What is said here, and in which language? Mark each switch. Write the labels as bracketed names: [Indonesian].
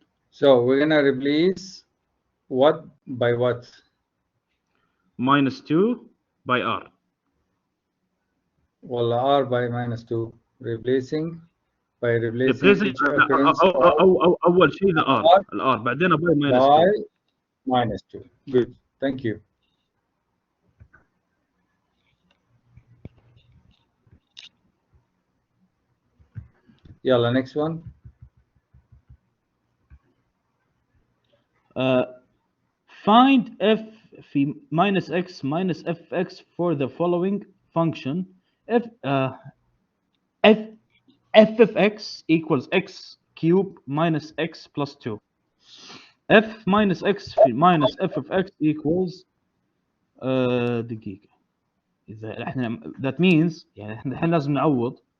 [English] So we're gonna replace what by what? Minus 2 by r. Well, r by minus 2. Replacing each occurrence [Arabic] أول شيء الr بعدين [English] by minus 2. By minus 2. Good. Thank you. Yalla, next one. Find f minus x minus fx for the following function. F of x equals x cubed minus x plus 2. f minus x minus f of x equals [Arabic] دقيقة. إذا احنا [English] that means [Arabic] يعني احنا لازم نعوض.